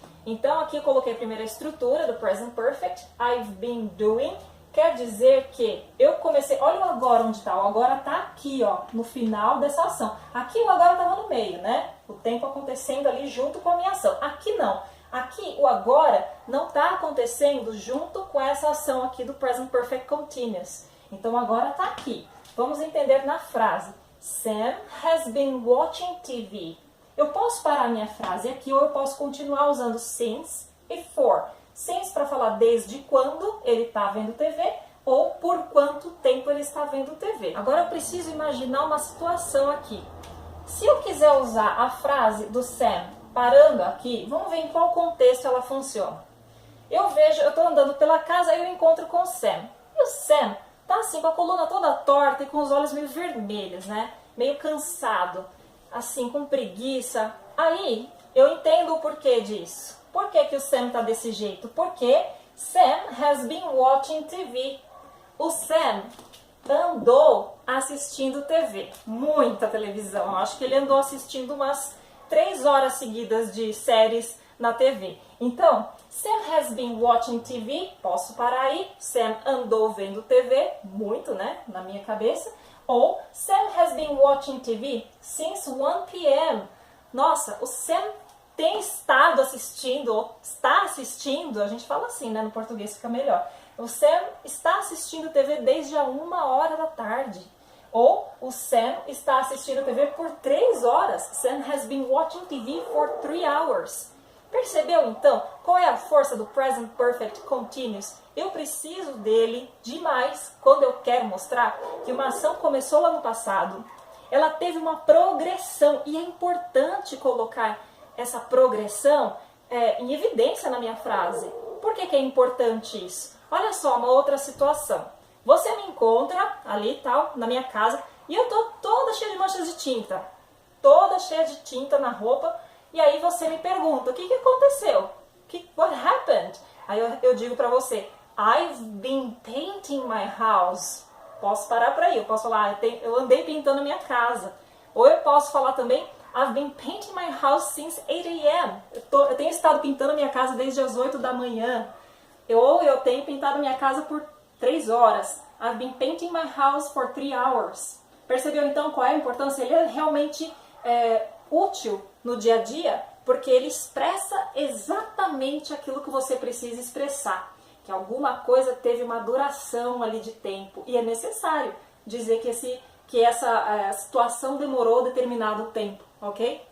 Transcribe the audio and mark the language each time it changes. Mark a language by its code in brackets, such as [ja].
[pt] Então aqui eu coloquei a primeira estrutura do Present Perfect, [en] I've been doing, [pt] quer dizer que eu comecei, olha o agora onde está, o agora está aqui, ó, no final dessa ação. Aqui o agora estava no meio, né? O tempo acontecendo ali junto com a minha ação. Aqui não. Aqui o agora não está acontecendo junto com essa ação aqui do Present Perfect Continuous. Então agora está aqui. Vamos entender na frase. [en] Sam has been watching TV. [pt] Eu posso parar minha frase aqui ou eu posso continuar usando since e for. Since para falar desde quando ele está vendo TV ou por quanto tempo ele está vendo TV. Agora eu preciso imaginar uma situação aqui. Se eu quiser usar a frase do Sam parando aqui, vamos ver em qual contexto ela funciona. Eu tô andando pela casa e eu encontro com o Sam. E o Sam tá assim, com a coluna toda torta e com os olhos meio vermelhos, né? Meio cansado, assim, com preguiça. Aí, eu entendo o porquê disso. Por que que o Sam tá desse jeito? Porque [en] Sam has been watching TV. [pt] O Sam andou assistindo TV, muita televisão. Eu acho que ele andou assistindo umas 3 horas seguidas de séries na TV. Então, [en] Sam has been watching TV, [pt] posso parar aí. Sam andou vendo TV, muito, né, na minha cabeça. Ou [en] Sam has been watching TV since 1 p.m. [pt] Nossa, o Sam tem estado assistindo, ou está assistindo, a gente fala assim, né, no português fica melhor. O Sam está assistindo TV desde a 1 hora da tarde. Ou o Sam está assistindo TV por 3 horas. [en] Sam has been watching TV for 3 hours. [pt] Percebeu então qual é a força do Present Perfect Continuous? Eu preciso dele demais quando eu quero mostrar que uma ação começou lá no passado. Ela teve uma progressão e é importante colocar essa progressão em evidência na minha frase. Por que que é importante isso? Olha só, uma outra situação. Você me encontra ali tal, na minha casa, e eu tô toda cheia de manchas de tinta. Toda cheia de tinta na roupa. E aí você me pergunta, o que que aconteceu? [en] What happened? [pt] Aí eu digo pra você, [en] I've been painting my house. [pt] Posso parar por aí, eu posso falar, eu andei pintando minha casa. Ou eu posso falar também, [en] I've been painting my house since 8 a.m. [pt] Eu tenho estado pintando minha casa desde as 8 da manhã. Ou eu tenho pintado minha casa por 3 horas. [en] I've been painting my house for 3 hours. [pt] Percebeu então qual é a importância? Ele é realmente útil no dia a dia, porque ele expressa exatamente aquilo que você precisa expressar. Que alguma coisa teve uma duração ali de tempo. E é necessário dizer que essa situação demorou determinado tempo, ok?